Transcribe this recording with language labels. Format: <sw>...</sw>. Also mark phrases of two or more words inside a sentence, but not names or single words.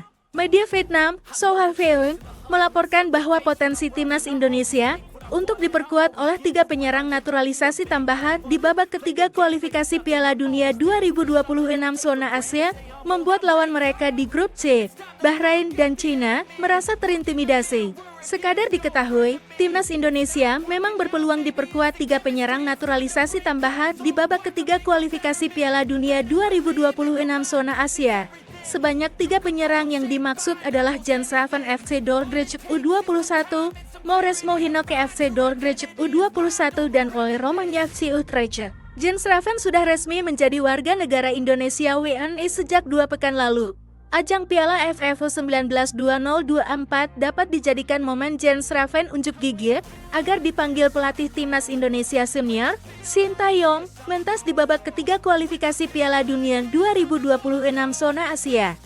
<id>Media Vietnam, Soha Veung, melaporkan bahwa potensi timnas Indonesia untuk diperkuat oleh 3 penyerang naturalisasi tambahan di babak ketiga kualifikasi Piala Dunia 2026 zona Asia membuat lawan mereka di grup C, Bahrain dan Cina, merasa terintimidasi. Sekadar diketahui, timnas Indonesia memang berpeluang diperkuat 3 penyerang naturalisasi tambahan di babak ketiga kualifikasi Piala Dunia 2026 zona Asia. Sebanyak 3 penyerang yang dimaksud adalah Jensraven FC Dordrecht U21, Mauresmo Hinoke FC Dordrecht U21 dan Ole Roman FC Utrecht. Jensraven sudah resmi menjadi warga negara Indonesia WNI sejak 2 pekan lalu. Ajang Piala AFF U19 2024 dapat dijadikan momen Jensraven unjuk gigi agar dipanggil pelatih timnas Indonesia senior, Shin Tae-yong, mentas di babak ketiga kualifikasi Piala Dunia 2026 zona Asia.</id>